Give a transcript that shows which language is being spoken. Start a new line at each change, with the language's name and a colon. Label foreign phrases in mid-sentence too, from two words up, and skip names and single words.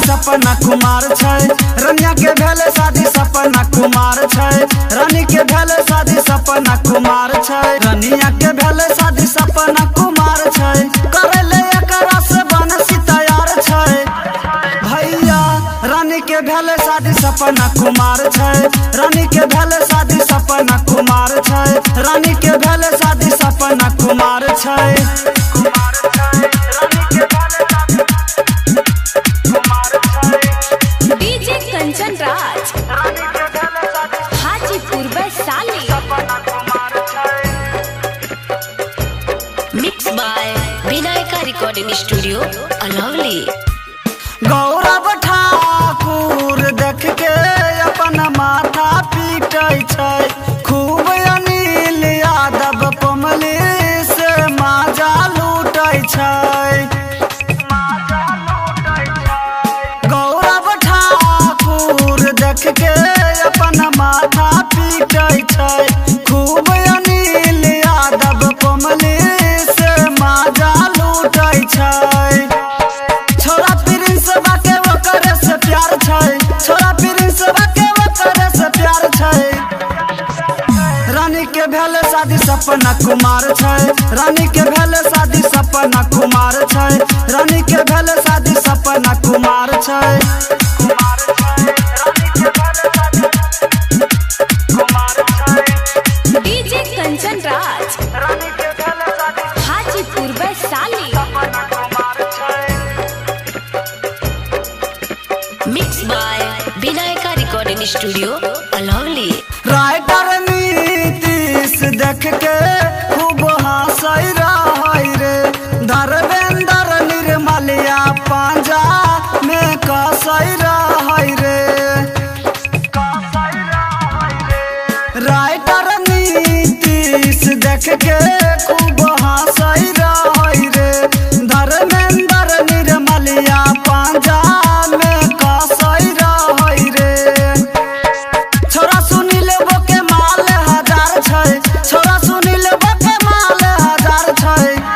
Maithili: सपना कुमार छै रनिया के भेले शादी सपना कुमार छै रानी के भेले शादी सपना कुमार छै रनिया के भेले शादी सपना कुमार छै करेले एकरा से बनसी तैयार छै भैया रानी के भेले शादी सपना कुमार छै रानी के भेले शादी सपना कुमार छै रानी के भेले शादी सपना कुमार छै
English: DJ Kanchan Raj, Hajipur Vaishali. Mixed by Vinayaka Recording Studio, Alavali.
Maithili: गौरव ठाकुर देख के अपन माथा पीटे छै खूब अनिल यादव कमली से माजा लूटे छै गौरव ठाकुर देख के अपन माथा पीटे छै खूब अनिल यादव कमली से माजा लूटे छै छोरा प्रिंस बाके ओकरे से प्यार छै छोरा प्रिंस बाके ओकरे से प्यार छै रानी के भेले शादी सपना कुमार छै रानी के भेले शादी सपना कुमार छै रानी के भेले शादी सपना कुमार छै
English: DJ Kanchan Raj, Hajipur Vaishali. Mixed by Vinayaka Recording Studio, Alavali.
Maithili: राइटर नीतीश देख के खूब हंसै रहै रे धर्मेंद्र निर्मलिया पांजा में कसै रहै रे राइटर नीतीश देख के खूब हंसै रहै रे धर्मेंद्र निर्मलिया पांजा में कसै रहै रे छोरा सुनील बोके माल हजार छै छोरा सुनील बोके माल हजार छै